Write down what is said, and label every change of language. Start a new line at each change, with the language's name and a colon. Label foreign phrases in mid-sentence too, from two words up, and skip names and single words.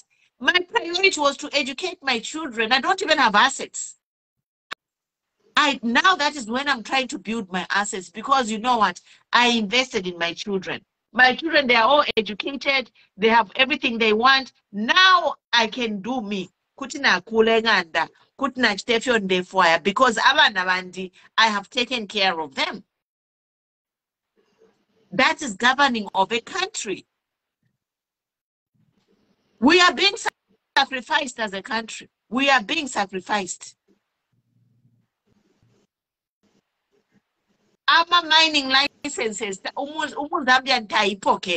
English: My priority was to educate my children. I don't even have assets. Now that is when I'm trying to build my assets because you know what? I invested in my children. My children, they are all educated. They have everything they want. Now I can do me.
Bemba: Kutina kulenganda, kutina chitefyo ndefuaya
English: because I have taken care of them. That is governing of a country. We are being sacrificed as a country. We are being sacrificed. Our mining licenses, Zambian taipoke.